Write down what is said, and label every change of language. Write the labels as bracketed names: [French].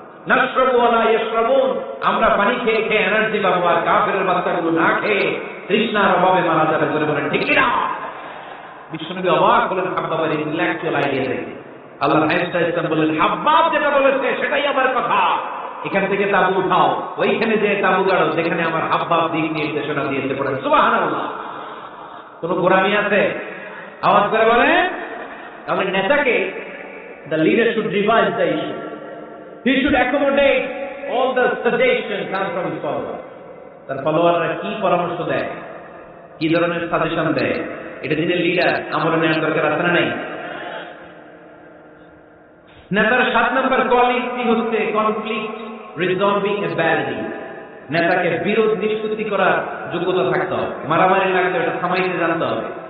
[Arabic] নাশরাবু ওয়ালা ইয়াশরাবুন, [Bangla] আমরা পানি খেয়ে খেয়ে এনার্জি পাবো, আর কাফেরের বাচ্চাগুলো না খেয়ে তৃষ্ণার অভাবে মারা যাবে। করে বলেন ঠিক কিনা? বিশ্বনবী অবাক হলেন হাব্বাবের ইন্টেলেকচুয়াল আইডিয়া দেখে। আল্লাহর হাবিব ইসলাম বললেন, হাব্বাব যেটা বলেছে সেটাই আমার কথা, এখান থেকে তাবু উঠাও, ওইখানে যে তাবু গাড়ো যেখানে আমার হাব্বাব দিক নির্দেশনা দিয়েছে। পড়েন সুবহানাল্লাহ। কোন গোরামি আছে? আওয়াজ করে বলেন। তাহলে নেতাকে, [English] the leader should revise the issue. He should accommodate all the suggestions come from his followers. [Bangla] তার ফলোয়াররা কি পরামর্শ দেয়, কি ধরনের সাজেশন দেয়, এটা যিনি লিডার আমলে নেওয়ার দরকার আছে না নাই? নেতার 7 নম্বর কোয়ালিটি হচ্ছে কনফ্লিক্ট রিজলভিং অ্যাবিলিটি। নেতাকে বিরোধ নিষ্পত্তি করার যোগ্যতা থাকতে হবে। মারামারি লাগলে ওটা থামাইতে জানতে হবে।